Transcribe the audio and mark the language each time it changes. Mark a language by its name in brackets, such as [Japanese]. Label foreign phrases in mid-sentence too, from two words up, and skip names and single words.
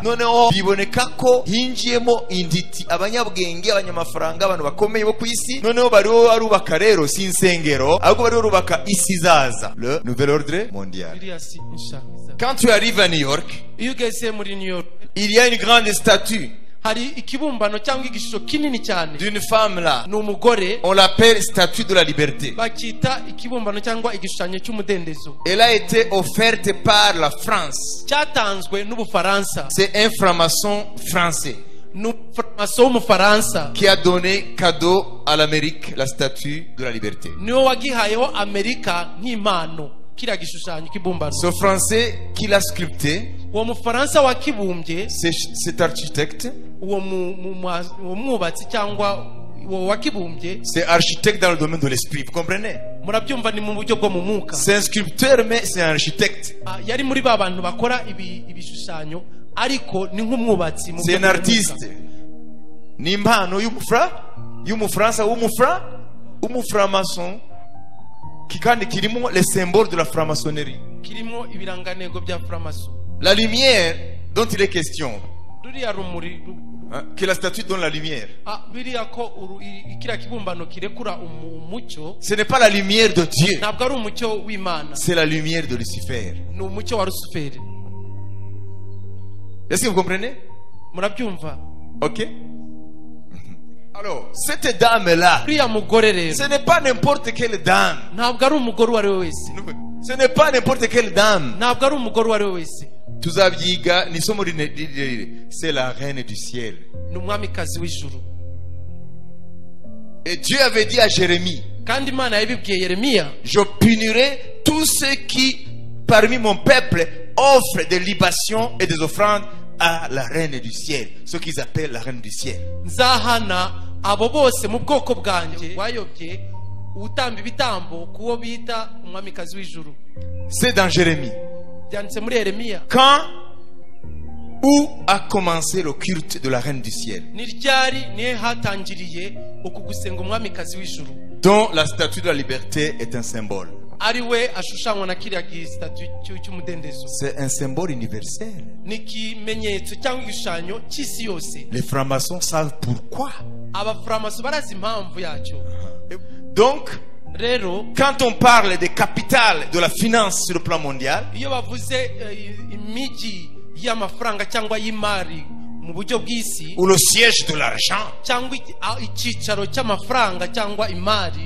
[Kinyarwanda] Noneho biboneka ko hinjiyemo inditi, abanyabwenge, abanyamafaranga, abantu bakomeye bo ku isi. Noneho bariho barubaka rero si insengero, ahubwo bariho barubaka isi zaza, [French] le nouvel ordre mondial. Quand tu arrives à New York, [Kinyarwanda] iyo ugeze muri New York, [French] il y a une grande statue [Kinyarwanda] hari ikibumbano cyangwa igishusho kinini cyane [French] d'une femme là. [Kinyarwanda] ni umugore. [French] On l'appelle statue de la liberté. [Kinyarwanda] bakita ikibumbano cyangwa igishushanyo cy'umudendezo. [French] Elle a été offerte par la France. [Kinyarwanda] cyatanzwe n'Ubufaransa. [French] C'est un franc-maçon français [Kinyarwanda] n'umufranso w'Umufaransa [French] qui a donné cadeau à l'Amérique la statue de la liberté. [Kinyarwanda] niwe wagihayeho Amerika nk'impano kiriya gishushanyo kibumbano. [French] Ce français qui l'a sculpté, [Kinyarwanda] uwo Mufaransa wakibumbye, [French] cet architecte, [Kinyarwanda] uwo mwubatsi cyangwa uwo wakibumbye, [French] c'est architecte dans le domaine de l'esprit. Vous comprenez? [Kinyarwanda] murabyumva ni mu buryo bwo mu mwuka. [French] C'est un sculpteur mais c'est un architecte. [Kinyarwanda] yari muri ba bantu bakora ibishushanyo, ariko ni nk'umwubatsi. [French] C'est un artiste. [Kinyarwanda] Ni impano y'umufaransa w'umufranc-maçon kandi kirimo [French] les symboles de la franc-maçonnerie. [Kinyarwanda] kirimo ibirangantego bya framason. [French] La lumière dont il est question, [Kinyarwanda] ruriya rumuri [French] que la statue donne la lumière, [Kinyarwanda] biriya ko kiriya kibumbano kirekura umucyo, [French] ce n'est pas la lumière de Dieu, [Kinyarwanda] ntabwo ari umucyo w'Imana, [French] c'est la lumière de Lucifer. [Kinyarwanda] ni umucyo wa Lusiferi. [French] Est-ce que vous comprenez? [Kinyarwanda] murabyumva? [French] Ok. Alors, cette dame-là, [Kinyarwanda] uriya mugore rero [French] ce n'est pas n'importe quelle dame. [Kinyarwanda] ntabwo ari umugore uwo ari we wese. [French] Ce n'est pas n'importe quelle dame. [Kinyarwanda] ntabwo ari umugore uwo ari we wese. Tuzabyiga ni somo rirerire. [French] C'est la reine du ciel. [Kinyarwanda] ni umwamikazi w'ijuru. [French] Et Dieu avait dit à Jérémie, [Kinyarwanda] kandi Imana yabibwiye Yeremiya, [French] je punirai tous ceux qui parmi mon peuple offrent des libations et des offrandes à la reine du ciel, ce qu'ils appellent la reine du ciel. [Kinyarwanda] nzahana abo bose mu bwoko bwanjye wayobye utamba ibitambo kuwo bita umwamikazi w'ijuru. [French] C'est dans Jérémie. [Kinyarwanda] Byanditse muri Yeremiya. [French] Quand où a commencé le culte de la reine du ciel, [Kinyarwanda] Ni ryari nihe hatangiriye uku gusenga umwamikazi w'ijuru, [French] dont la statue de la liberté est un symbole. [Kinyarwanda] ari we ashushanywa na kiriya gisitatu cy'umudendezo. [French] C'est un symbole universel. [Kinyarwanda] Ni ikimenyetso cyangwa igishushanyo cy'isi yose. [French] Les francs-maçons savent pourquoi. [Kinyarwanda] Abafuramaso barazi impamvu yacyo. [French] Donc, [Kinyarwanda] Rero [French] quand on parle des capitales de la finance sur le plan mondial, [Kinyarwanda] iyo bavuze imijyi y'amafaranga cyangwa y'imari mu buryo bw'isi, [French] ou le siège de l'argent, [Kinyarwanda] cyangwa icyicaro cy'amafaranga cyangwa imari,